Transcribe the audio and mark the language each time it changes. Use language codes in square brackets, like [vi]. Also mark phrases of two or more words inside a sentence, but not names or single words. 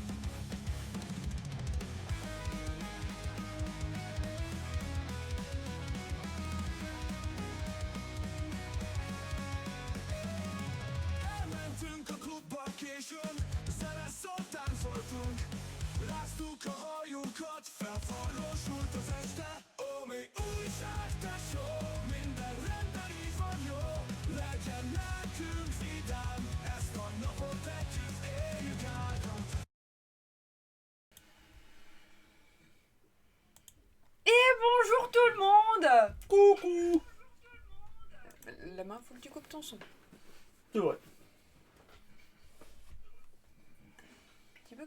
[hu] Elmentünk a klubba későn, zene szóltán voltunk. Ráztuk a hajunkat, felforrósult az este. Ó, mi újság, tesó, minden rendben így van jó. Legyen nekünk vidám, ezt a napot együtt éljük át. [fr] Et bonjour tout le monde. Coucou. La main, faut que tu coupes ton son. C'est vrai. Tu peux couper le son?